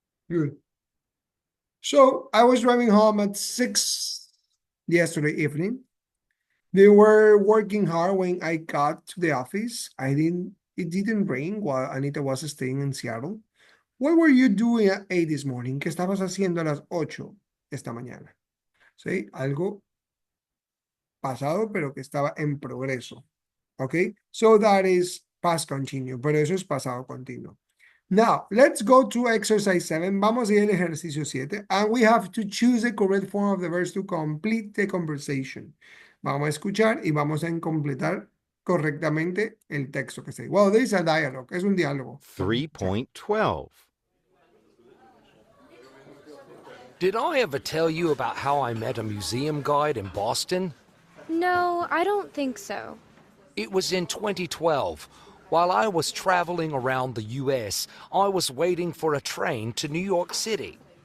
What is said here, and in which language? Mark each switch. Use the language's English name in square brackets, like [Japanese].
[English] Good. So I was driving home at 6 yesterday evening. They were working hard when I got to the office. It didn't rain while Anita was staying in Seattle. What were you doing at 8 this morning? [Spanish] ¿Qué estabas haciendo a las 8 esta mañana? ¿Sí? Algo pasado, pero que estaba en progreso. [English] Okay? So that is past continuous, [Spanish] pero eso es pasado continuo. [English] Now, let's go to exercise 7. [Spanish] Vamos a ir al ejercicio 7. [English] And we have to choose the correct form of the verbs to complete the conversation. [Spanish] Vamos a escuchar y vamos a completar correctamente el texto que está. [English] Well, there is a dialogue. [Spanish] Es un diálogo. 3.12. [English] Did I ever tell you about how I met a museum guide in Boston? No, I don't think so. It was in 2012. While I was traveling around the U.S., I was waiting for a train to New York City.